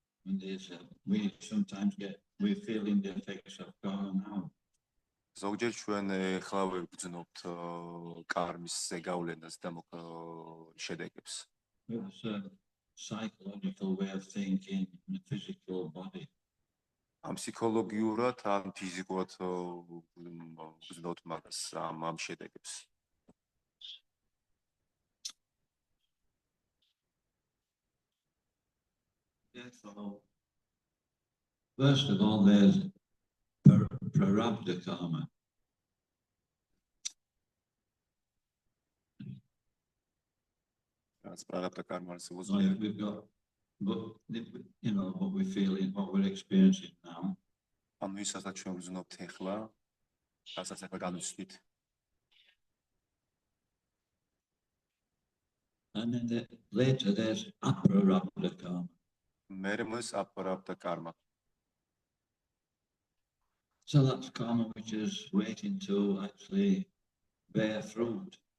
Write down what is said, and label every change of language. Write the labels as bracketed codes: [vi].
[en] And we sometimes we're feeling the effects of karma now. [ka] ზოგჯერ ჩვენ ახლა ვგრძნობთ კარმის ზეგავლენას და შედეგებს. [en] It's a psychological way of thinking in the physical body. [ka] ამ ფსიქოლოგიურად, ამ ფიზიკურად ვგრძნობთ მაგას ამ შედეგებს. [en] Therefore, first of all, there's prarabdha karma. [ka] რაც პრარაბდა კარმას [en] So we've got, what we're feeling, what we're experiencing now. [ka] ანუ ისაც ჩვენ ვგრძნობთ ახლა, რასაც ახლა განვიცდით. [en] And then later there's aprarabdha karma. [ka] მერე მოდის აპრარაბდა კარმა. [en] So that's karma which is waiting to actually bear fruit.